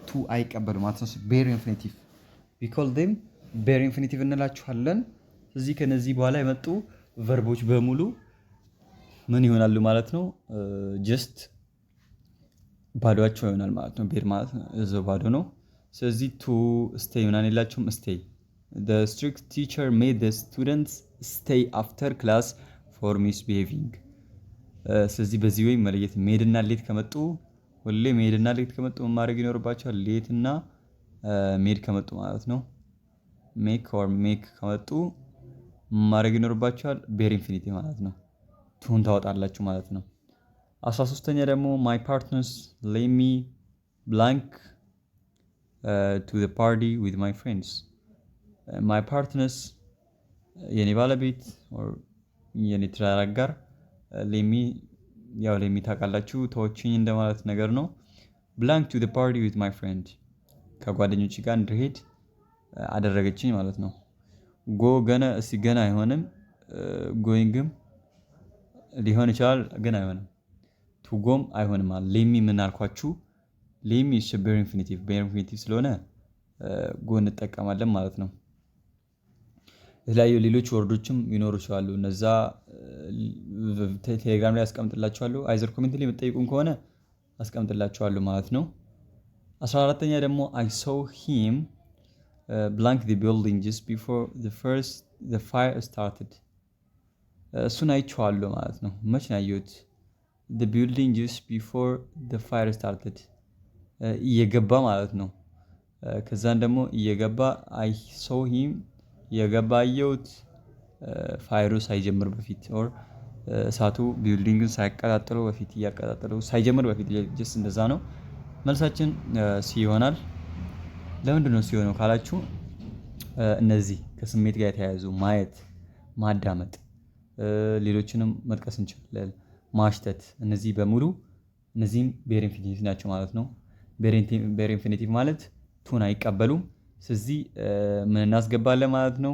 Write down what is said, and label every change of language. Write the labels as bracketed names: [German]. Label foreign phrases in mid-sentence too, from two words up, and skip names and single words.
[Amharic] ቱ አይቀበሉ ማለት ነው። [English] bare infinitive because them bare infinitive [Amharic] እንላችኋለን። እዚህ ከነዚህ በኋላ የመጡ ቨርቦች በሙሉ ምን ይሆናሉ ማለት ነው? ጀስት ባዶቸው ይሆናል ማለት ነው። ቤር ማለት እዛው ባዶ ነው። ስለዚህ [English] to stay [Amharic] ምናምን የላቸውም። ስቴይ [English] the strict teacher made the students stay after class for misbehaving። [Amharic] ስለዚህ በዚህ ወይ መለየት ሜድ እና ሌት ከመጡ ሁሌ ሜድ እና ሌት ከመጡ ማድረግ ይኖርባቸዋል። ሌት እና ሜድ ከመጡ ማለት ነው። [English] make or make [Amharic] ከመጡ ማድረግ ይኖርባቸዋል። [English] bare infinity [Amharic] ማለት ነው። ቱን ታወጣላችሁ ማለት ነው። 13ኛ ደግሞ [English] my partners let me blank to the party with my friends። my partners [Amharic] የኔ ባለቤት or የኔ ትዳር አጋር ሌሚ ያው ሌሚ ታውቃላችሁ ተወችኝ እንደማለት ነገር ነው። [English] blank to the party with my friend [Amharic] ከጓደኞቼ ጋር እንድሄድ አደረገችኝ ማለት ነው። ጎ ገና ገና አይሆንም። ጎይንግም ሊሆን ይችላል ግን አይሆንም። ቱጎም አይሆንም። ሌሚ ምን አልኳችሁ? ሌሚ [English] bare infinitive [Amharic] ስለሆነ ጎ እንጠቀማለን ማለት ነው። የተለያዩ ሌሎች ወርዶችም ይኖሩ ይችላሉ። እነዛ ቴሌግራም ላይ አስቀምጥላችኋለሁ። አይዘር ኮሜንት ላይ የምትጠይቁን ከሆነ አስቀምጥላችኋለሁ ማለት ነው። 14ኛ ደግሞ [English] I saw him blank the building just before the fire started። [Amharic] እሱን አይቼዋለሁ ማለት ነው። መች ነው ያየሁት? [English] the building just before the fire started [Amharic] እየገባ ማለት ነው። ከዛን ደግሞ እየገባ [English] I saw him እየገባ [Amharic] አየሁት ፋይሩ ሳይጀምር በፊት ኦር እሳቱ ቢልዲንግን ሳያቀጣጥለው በፊት እያቀጣጠለው ሳይጀምር በፊት ጀስት እንደዛ ነው። መልሳችን ሲ ይሆናል። ለምንድን ነው ሲ ሆነው ካላችሁ እነዚህ ከስሜት ጋር የተያያዙ ማየት፣ ማዳመጥ ሌሎችንም መጥቀስ እንችላለን። ማሽተት። እነዚህ በሙሉ እነዚህም [English] bare infinitive [Amharic] ናቸው ማለት ነው። [English] bare infinitive [Amharic] ማለት ቱን አይቀበሉም። ስለዚህ ምን እናስገባለን ማለት ነው?